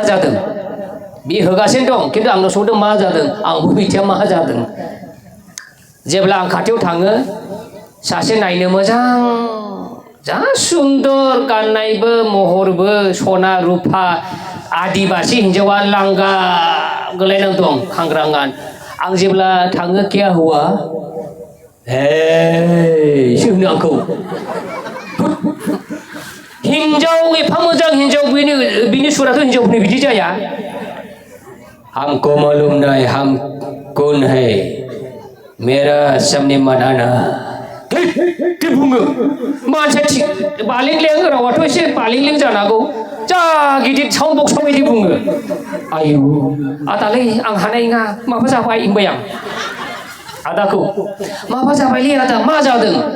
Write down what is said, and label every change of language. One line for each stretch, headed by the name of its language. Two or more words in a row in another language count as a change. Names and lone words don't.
Bodo: जादों बे होगासिनो दं खिन्थु आंनाव सोंदों मा जादों आंबो मिथिया मा जादों जेब्ला आं खाथियाव थाङो सासे नायनो मोजां जा सुन्दर गाननायबो महरबो सना रुफा आदिबासि हिन्जावा लांगा गोलायनानै दं खांग्रांगान आं जेब्ला थाङो
Hindi: किया हुआ हे
Bodo: होनो आंखौ हिन्जाव एफा मोजां हिन्जाव बिनि सुराथ' हिन्जावफोरनि बिदि जाया
Hindi: हमको मालूम नहीं हम कौन है मेरा सामने
Bodo: मनाना बुङो मानसिया बालेंलें रावाथ' एसे बालेंलें जानांगौ जा गिदिर
English: sound box
Bodo: बायदि बुङो आयु आदालै आं हानाय नङा माबा जाबाय होनबाय आं आदाखौ माबा जाबायलै आदा मा जादों